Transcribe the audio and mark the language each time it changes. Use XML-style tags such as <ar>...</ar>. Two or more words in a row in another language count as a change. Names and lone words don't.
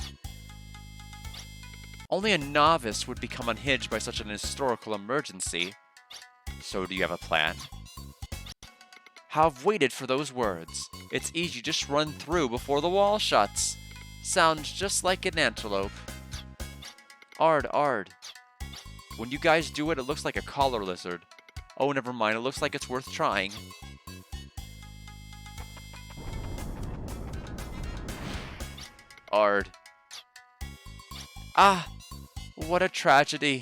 <en>Only a novice would become unhinged by such an historical emergency. So do you have a plan? Have waited for those words. It's easy, just run through before the wall shuts. Sounds just like an antelope. Ard, Ard. When you guys do it, it looks like a collar lizard. Oh, never mind, it looks like it's worth trying. Ard. Ah, what a tragedy.</en>